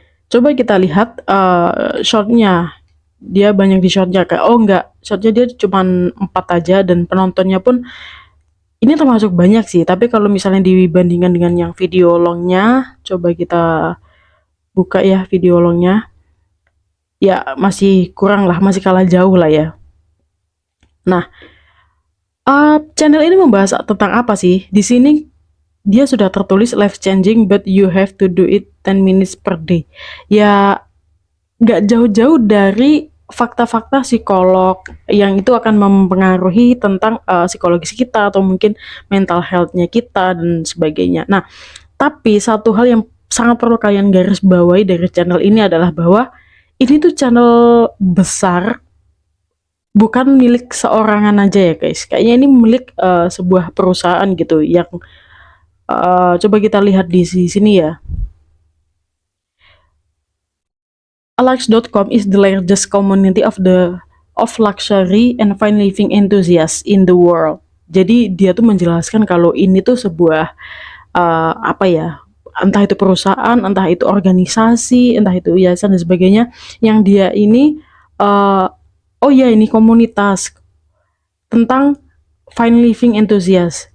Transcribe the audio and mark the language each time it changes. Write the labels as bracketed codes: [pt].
[id] Coba kita lihat shortnya. Dia banyak di shortnya kayak enggak, shortnya dia cuma 4 aja dan penontonnya pun ini termasuk banyak sih, tapi kalau misalnya dibandingkan dengan yang video longnya, coba kita buka ya video longnya, ya masih kurang lah, masih kalah jauh lah ya. Nah, channel ini membahas tentang apa sih? Di sini dia sudah tertulis [en] life changing but you have to do it 10 minutes per day. [id] Ya nggak jauh-jauh dari fakta-fakta psikolog yang itu akan mempengaruhi tentang psikologis kita atau mungkin mental health-nya kita dan sebagainya. Nah, tapi satu hal yang sangat perlu kalian garis bawahi dari channel ini adalah bahwa ini tuh channel besar, bukan milik seorangan aja ya guys. Kayaknya ini milik sebuah perusahaan gitu yang coba kita lihat di sini ya. [en] Alux.com is the largest community of luxury and fine living enthusiasts in the world. [id] Jadi dia tuh menjelaskan kalau ini tuh sebuah apa ya, entah itu perusahaan, entah itu organisasi, entah itu yayasan dan sebagainya, yang dia ini oh ya ini komunitas tentang [en] fine living enthusiast.